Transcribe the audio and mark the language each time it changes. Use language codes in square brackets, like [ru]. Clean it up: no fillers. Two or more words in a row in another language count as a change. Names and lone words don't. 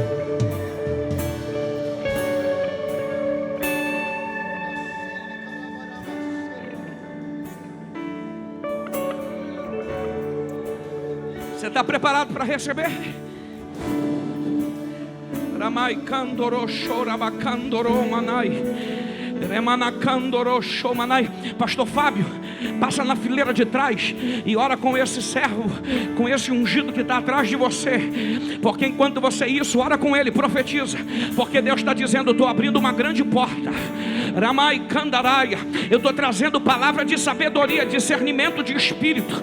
[pt] Você está preparado para receber? Ramai candoro chorabacandoro manai. Remanacandoro shomanai. Pastor Fábio, passa na fileira de trás e ora com esse servo, com esse ungido que está atrás de você, porque enquanto você isso, ora com ele, profetiza, porque Deus está dizendo: estou abrindo uma grande porta Ramai Candaraia. Eu estou trazendo palavra de sabedoria, discernimento de espírito.